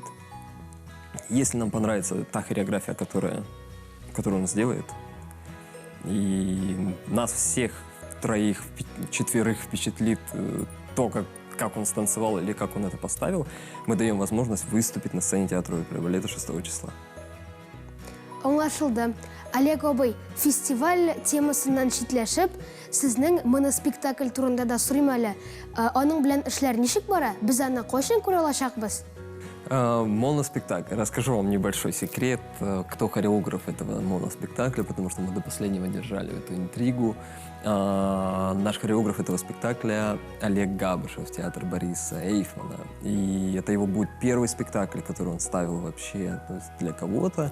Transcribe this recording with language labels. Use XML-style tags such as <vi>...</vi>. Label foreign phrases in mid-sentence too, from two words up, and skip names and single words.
<ru>Если нам понравится та хореография, которую он сделает, и нас всех четверых впечатлит то, как он станцевал или как он это поставил, мы даем возможность выступить на сцене театра оперы и балета 6 числа.</ru> <tt>Аңлашылды. Олег абый, фестиваль темасынан читләшеп, сезнең моноспектакль турында да сорыйм әле. Аның белән эшләр ничек бара? Без аны кайчан күрә алачакбыз? Моноспектакль.</tt> <ru>Расскажу вам небольшой секрет, кто хореограф этого моноспектакля, потому что мы до последнего держали эту интригу. Наш хореограф этого спектакля Олег Габышев, театр Бориса Эйфмана. И это его будет первый спектакль, который он ставил вообще, то есть для кого-то.</ru>